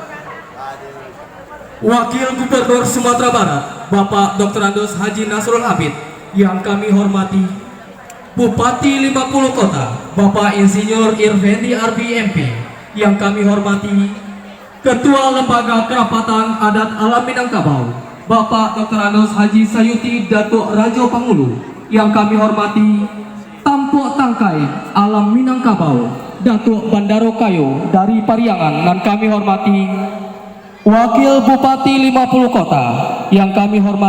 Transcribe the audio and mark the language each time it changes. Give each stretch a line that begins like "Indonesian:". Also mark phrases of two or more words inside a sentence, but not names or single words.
Indonesian: Wakil Gubernur Sumatera Barat, Bapak Dr. Andos Haji Nasrul Habib, yang kami hormati. Bupati 50 Kota, Bapak Insinyur Irvendi Arbi MP, yang kami hormati. Ketua Lembaga Kerapatan Adat Alam Minangkabau, Bapak Dr. Andos Haji Sayuti Datuk Rajo Pangulu, yang kami hormati. Tampuk Tangkai Alam Minangkabau, Datuk Bandaro Kayo dari Pariangan, dan kami hormati. Wakil Bupati 50 Kota, yang kami hormati.